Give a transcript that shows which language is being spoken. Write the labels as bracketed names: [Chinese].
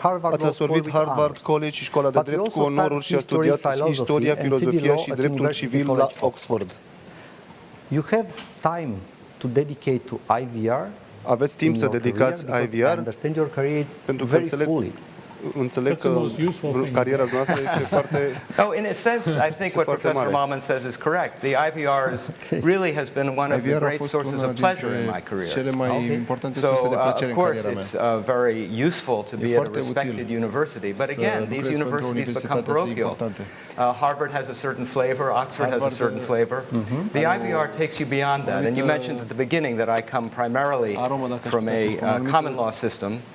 [Romanian] Ați absolvit Harvard College și școala de drept cu onoruri și a studiat istoria, filozofia și dreptul civil la Oxford. [English] You have time to dedicate to IVR. [Romanian] Aveți timp să dedicați IVR pentru că înțeleg că cariera noastră este foarte [English] in a sense, I think what Professor Malman says is correct. The IVR really has been one of the great sources of pleasure in my career. [Romanian] Cele mai importante surse de plăcere în cariera mea. [English] Of course, it's very useful to be at a respected university, but again, these universities become parochial. Harvard has a certain flavor, Oxford has a certain flavor. The IVR takes you beyond that, and you mentioned at the beginning that I come primarily from a common law system.